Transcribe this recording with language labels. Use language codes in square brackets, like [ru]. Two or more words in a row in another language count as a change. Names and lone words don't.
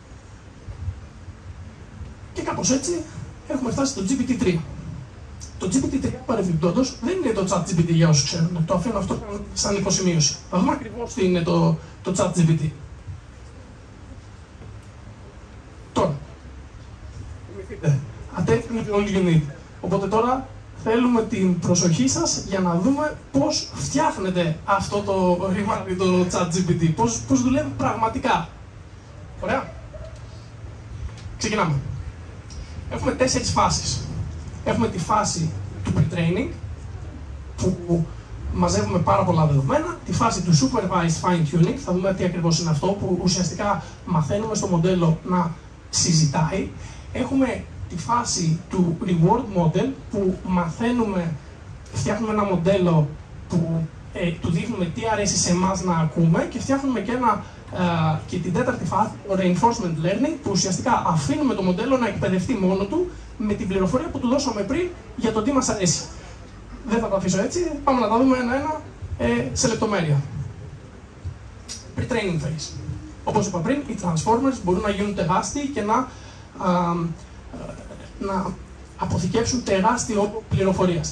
[el] Και κάπως έτσι έχουμε φτάσει στο GPT-3. Το GPT-3 παρεμπιπτόντως δεν είναι το ChatGPT για όσους ξέρουν. Το αφήνω αυτό σαν υποσημείωση. Θα δούμε ακριβώς τι είναι το ChatGPT. Τώρα, [en] attention is all you need. [el] Οπότε τώρα θέλουμε την προσοχή σας για να δούμε πώς φτιάχνεται αυτό το ρημάδι, το ChatGPT. Πώς δουλεύει πραγματικά. Ωραία. Ξεκινάμε. Έχουμε 4 φάσεις. Έχουμε τη φάση του pre-training, που μαζεύουμε πάρα πολλά δεδομένα, τη φάση του [en] supervised fine-tuning, [el] θα δούμε τι ακριβώς είναι αυτό, που ουσιαστικά μαθαίνουμε στο μοντέλο να συζητάει. Έχουμε τη φάση του [en] reward model, [el] που φτιάχνουμε ένα μοντέλο που του δείχνουμε τι αρέσει σε εμάς να ακούμε και φτιάχνουμε και την τέταρτη φάση, το [en] reinforcement learning, [el] που ουσιαστικά αφήνουμε το μοντέλο να εκπαιδευτεί μόνο του με την πληροφορία που του δώσαμε πριν για το τι μας αρέσει. Δεν θα το αφήσω έτσι, πάμε να τα δούμε ένα-ένα σε λεπτομέρεια. [en] Pre-training phase. [el] Όπως είπα πριν, οι Transformers μπορούν να γίνουν τεράστιοι και να αποθηκεύσουν τεράστιο όγκο πληροφορίας.